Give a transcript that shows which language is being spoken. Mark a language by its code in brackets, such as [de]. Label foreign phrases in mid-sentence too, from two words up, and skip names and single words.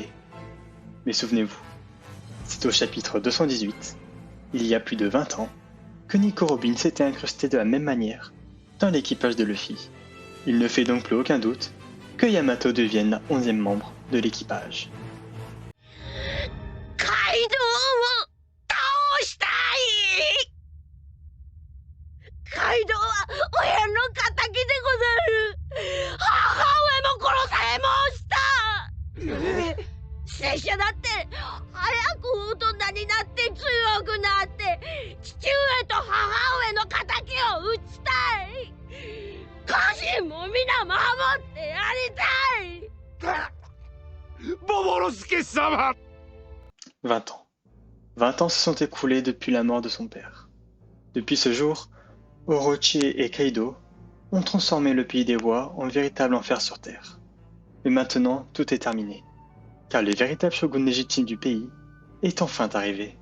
[fr] Mais souvenez-vous, c'est au chapitre 218, il y a plus de 20 ans, que Nico Robin s'était incrusté de la même manière dans l'équipage de Luffy. Il ne fait donc plus aucun doute que Yamato devienne la 11e membre de l'équipage. [ja] カイドウは親の敵でござる。母上も殺されました。拙者だって早く大人になって強くなって父上と母上の敵を討ちたい。家臣も皆守ってやりたい。 Momonosuke様。 [fr] 20 ans. 20 ans se sont écoulés depuis la mort de son père. Depuis ce jour, Orochi et Kaido ont transformé le pays des rois en véritable enfer sur terre. Mais maintenant, tout est terminé, car le véritable shogun légitime du pays est enfin arrivé.